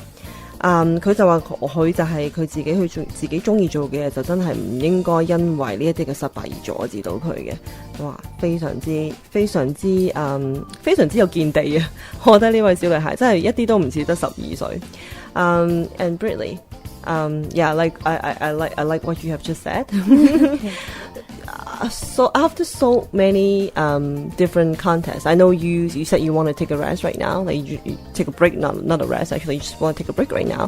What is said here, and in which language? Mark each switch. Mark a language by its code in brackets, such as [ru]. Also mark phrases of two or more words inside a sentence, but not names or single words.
[yue] 佢就話佢就係佢自己去做自己中意做嘅嘢，就真係唔應該因為呢一啲嘅失敗而阻止到佢嘅。哇，非常之有見地啊！我覺得呢位小女孩真係一啲都唔似得12 歲。 [en] And Brittany, yeah, like I like what you have just said. So after so many different contests, I know you said you want to take a rest right now. Like you take a break, not a rest. Actually, you just want to take a break right now.